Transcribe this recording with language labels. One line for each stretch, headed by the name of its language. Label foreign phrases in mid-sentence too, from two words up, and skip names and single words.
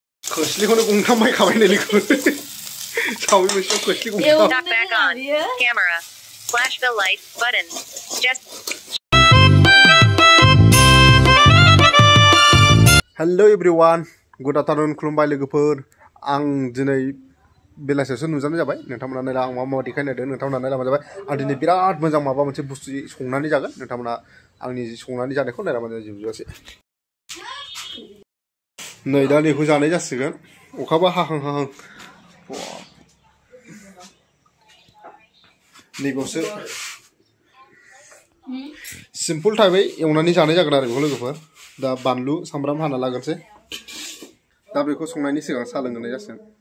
Bodo: खोस्लिखौनो गंथाम बायखाबाय नै लोगो सावि मोनसेयाव खोस्लि गंथाम
English: back on camera flash the light button just Hello everyone good afternoon
Bodo: खुलुमबाय लोगोफोर आं दिनै बेलासियावसो नुजानाय जाबाय नोंथांमोना नायला आं मा देखायनो होदों नोंथांमोना नायला मा जाबाय आं दिनै बिराद मोजां माबा मोनसे बुस्थु संनानै जागोन नोंथांमोना आंनि संनानै जानायखौ नायला माने जोबजोबासै नै दा बेखौ जानाय जासिगोन अखाबो हाहां हाहां नैबावसो सिम्पोल टाइपै एवनानै जानाय जागोन आरो बेखौ लोगोफोर दा बानलु सामब्राम हाना लागोनसै दा बेखौ संनायनि सिगां साहा लोंहोनाय जासिगोन